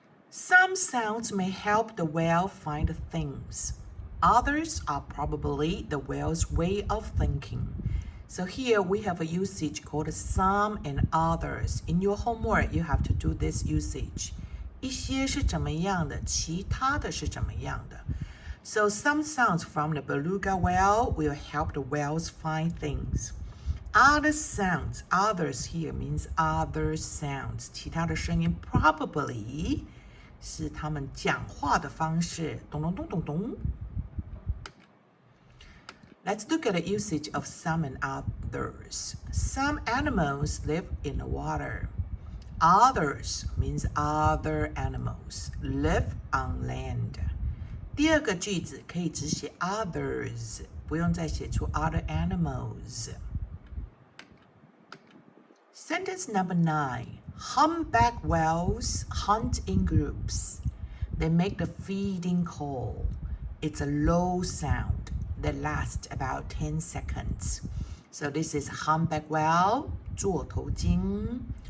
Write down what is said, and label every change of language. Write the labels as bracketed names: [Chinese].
[English] Some sounds may help the whale find things. Others are probably the whale's way of thinking. So here we have a usage called some and others. In your homework, you have to do this usage. [Chinese] 一些是怎么样的，其他的是怎么样的。 [English] So some sounds from the beluga whale will help the whales find things. Other sounds, others here means other sounds. [Chinese] 其他的声音 probably 是他们讲话的方式。咚咚咚咚咚。 [English] Let's look at the usage of some and others. Some animals live in the water. Others means other animals live on land. [Chinese] 第二个句子可以只写 others， 不用再写出 other animals. [English] Sentence number 9. Humpback whales hunt in groups. They make the feeding call. It's a low sound that lasts about 10 seconds. So this is humpback whale, 座头鲸.